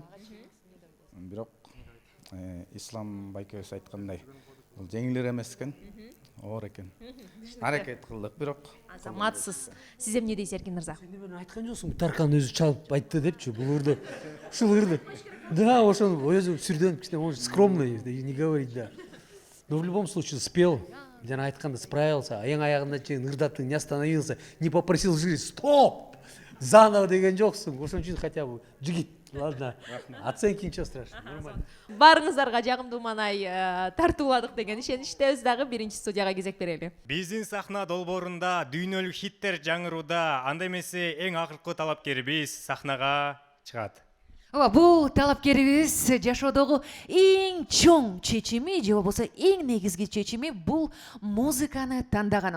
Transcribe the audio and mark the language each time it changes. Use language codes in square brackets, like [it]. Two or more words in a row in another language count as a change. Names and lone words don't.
[ky] Бирок Ислам байкебиз айткандай, бул жеңилир эмес экен, оор экен. Аракет кылдык, бирок Азаматсыз. Сиз эмне дейсиз, Эркин мырза? Сен мен айткан жоксуң, Таркан өзү чалып айтты депчи, бул ырды. Ушул ырды. Да, ошону өзү сүрдөнүп кичине, [ru] он скромный, не говорит, да. Но в любом случае спел, [ky] жана айтканда справился, эң аягында чейин ырдатты, [ru] не остановился, не попросил жюри, стоп! [ky] Заново деген жоксуң, ошон үчүн [ru] хотя бы [ky] жигит. [ru] Ладно, оценки ничего страшного, нормально. [ky] Барыңыздарга жагымдуу маанай тартууладык деген ишеничтебиз. Дагы биринчи студияга кезек берели. Биздин сахна долбоорунда дүйнөлүк хиттер жаңырууда, анда эмесе эң акыркы талапкерибиз сахнага чыгат. Бул талапкерибиз жашоодогу эң чоң чечими же болбосо эң негизги чечими бул музыканы тандаганым.